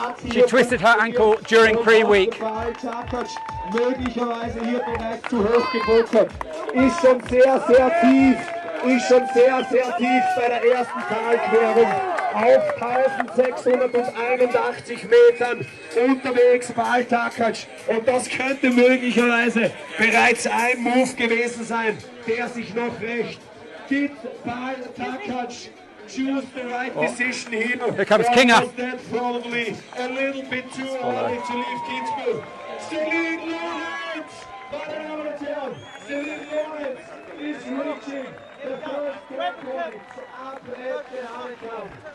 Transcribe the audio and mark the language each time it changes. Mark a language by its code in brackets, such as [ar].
[en] She twisted her ankle during pre-week. [de] Möglicherweise hier bereits zu hoch gebuttert. Ist schon sehr, sehr tief. Ist schon sehr, sehr tief bei der ersten Talquerung. Auf 1681 Metern unterwegs Bull X-Alps. Und das könnte möglicherweise bereits ein Move gewesen sein, der sich noch rächt. [en] Did Bull X-Alps choose the right decision here? Here comes Kinga. Probably a little bit too early to leave Kitzbühel. Celine Lawrence! Celine Lawrence is reaching the first turnpoint up at the Hahnenkamm.